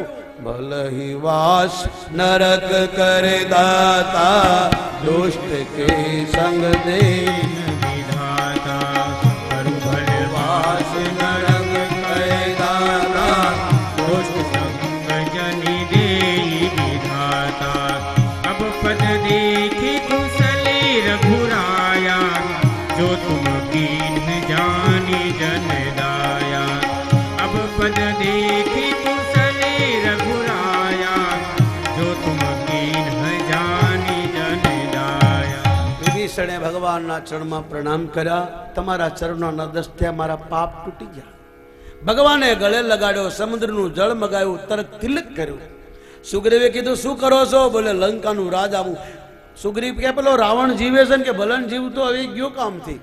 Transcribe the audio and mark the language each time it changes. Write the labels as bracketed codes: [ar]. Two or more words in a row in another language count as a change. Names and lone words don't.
[awa] भलही वास नरक करे दाता, दुष्ट के संग दे વિધાતા. करूं भले वास नरक करे दाता, दुष्ट संग जनि देइ विधाता. अब पद देखी कुशली रघुराया, जो तुम कीन जानी जन दाया. अब पद देखी कुशली रघुराया, जो तुम कीन जानी जन दाया. [gu] વિભીષણે ભગવાનના ચરણમાં પ્રણામ કર્યા. તમારા ચરણોના દસ્ત્યા મારા પાપ તૂટી ગયા. ભગવાને ગળે લગાડ્યો, સમુદ્રનું જળ મગાવ્યું, તરત તિલક કર્યું. સુગ્રીવે કીધું શું કરો છો? બોલે લંકાનું રાજ આવું. સુગ્રીવ કે પેલો રાવણ જીવે છે ને કે ભલન જીવતો હવે ગયો કામથી.